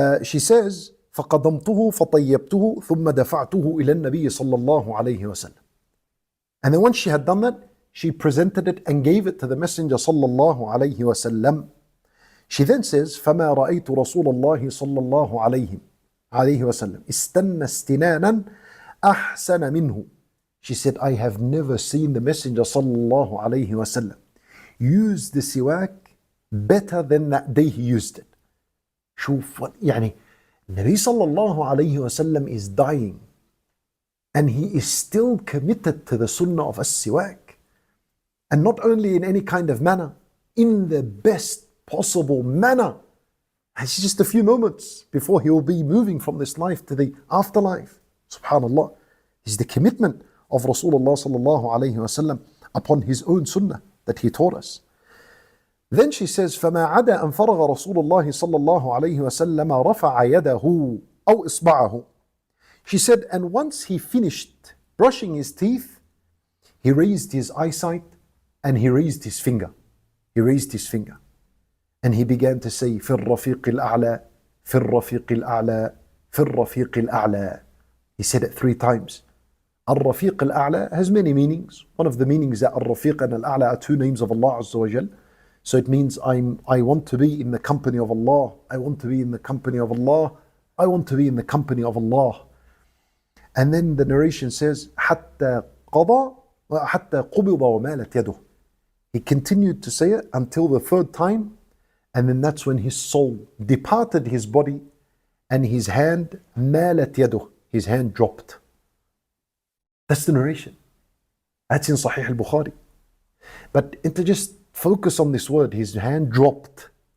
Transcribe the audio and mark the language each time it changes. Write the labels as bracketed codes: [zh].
[en] She says, [ar] فَقَضَمْتُهُ فَطَيَّبْتُهُ ثُمَّ دَفَعْتُهُ إِلَى النَّبِيِّ صَلَّى اللَّهُ عَلَيْهِ وَسَلَّمَ. [en] And then once she had done that, she presented it and gave it to the Messenger صلى الله عليه وسلم. She then says, [ar] فَمَا رَأَيْتُ رَسُولَ اللَّهِ صَلَّى اللَّهُ عليه وسلم استنى استنانا أحسن منه. [en] She said, I have never seen the Messenger صلى الله عليه وسلم use the siwak better than that day he used it. شوف what يعني Nabi sallallahu alayhi wasallam is dying and he is still committed to the sunnah of as-siwak, and not only in any kind of manner, in the best possible manner. It's just a few moments before he will be moving from this life to the afterlife. Subhanallah. This is the commitment of Rasulullah sallallahu alayhi wasallam upon his own sunnah that he taught us. Then she says, [ar] فَمَا عَدَى أَنْ فَرَغَ رَسُولُ اللَّهِ صَلَّى اللَّهُ عَلَيْهِ وَسَلَّمَ رَفَعَ يَدَهُ أَوْ إِصْبَعَهُ. [en] She said, and once he finished brushing his teeth, he raised his eyesight and he raised his finger. He raised his finger. And he began to say, [ar] فِي الرَّفِيقِ الْأَعْلَى فِي الرَّفِيقِ الْأَعْلَى فِي الرَّفِيقِ الْأَعْلَى. [en] He said it 3 times. Al-Rafiq al-A'la has many meanings. One of the meanings that Al-Rafiq and Al-A'la are 2 names of Allah Azza wa Jal. So it means I want to be in the company of Allah. I want to be in the company of Allah. I want to be in the company of Allah. And then the narration says, [ar] حَتَّى قَضَى وَحَتَّى قُبِضَ وَمَالَتْ يَدُهُ. [en] He continued to say it until the 3rd time, and then that's when his soul departed his body and his hand, [ar] مَالَتْ يَدُهُ, [en] his hand dropped. That's the narration. That's in Sahih al-Bukhari. But to just focus on this word, his hand dropped.